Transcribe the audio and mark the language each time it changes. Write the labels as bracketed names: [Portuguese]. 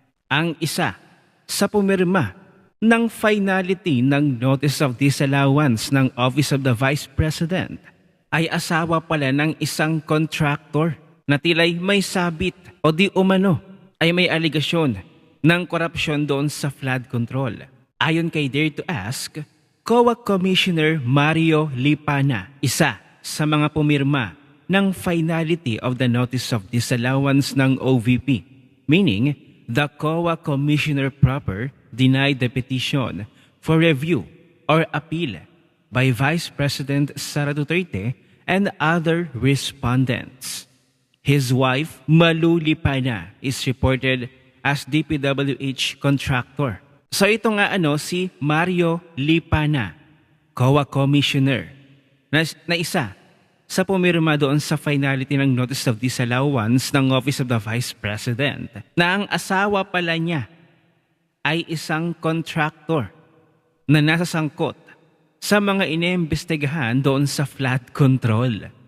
[Filipino] Ang isa sa pumirma ng finality ng Notice of Disallowance ng Office of the Vice President ay asawa pala ng isang contractor na tila'y may sabit o di umano ay may aligasyon ng korupsyon doon sa flood control. Ayon kay Dare to Ask, COA Commissioner Mario Lipana, isa sa mga pumirma ng finality of the Notice of Disallowance ng OVP, [English] meaning the COA Commissioner proper denied the petition for review or appeal by Vice President Sara Duterte and other respondents. His wife, Malu Lipana, is reported as DPWH contractor. [Filipino] So ito nga si Mario Lipana, COA Commissioner, na isa sa pumirma doon sa finality ng Notice of Disallowance ng Office of the Vice President na ang asawa pala niya ay isang contractor na nasa sangkot sa mga inimbestigahan doon sa flood control.